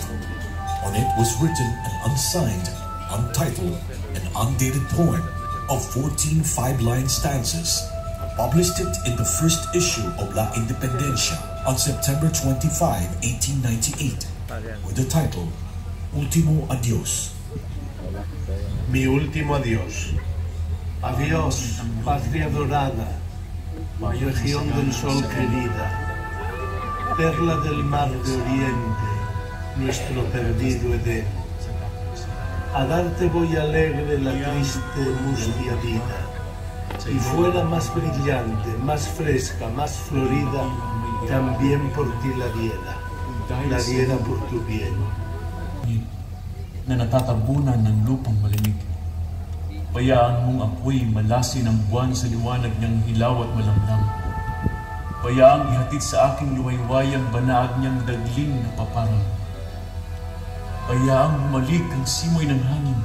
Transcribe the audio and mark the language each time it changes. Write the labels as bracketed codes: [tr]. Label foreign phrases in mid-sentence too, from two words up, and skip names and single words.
[en] On it was written an unsigned, untitled, and undated poem of 14 5-line stanzas, published it in the first issue of La Independencia on September 25, 1898, with the title, [es] Último Adiós. Mi último adiós. Adiós, patria dorada, región del sol querida, perla del mar de oriente, nuestro perdido Edén. A darte voy alegre la triste mustia vida, y fuera más brillante, más fresca, más florida, también por ti la diera por tu bien. [tl] Na natatabunan ng lupang malamig. Bayaan mong ako'y malasin ang buwan sa liwanag niyang hilaw at malamlam. Bayaang ihatid sa aking luwaywayang banaag niyang dagling na paparang. Bayaang bumalik ang simoy ng hangin.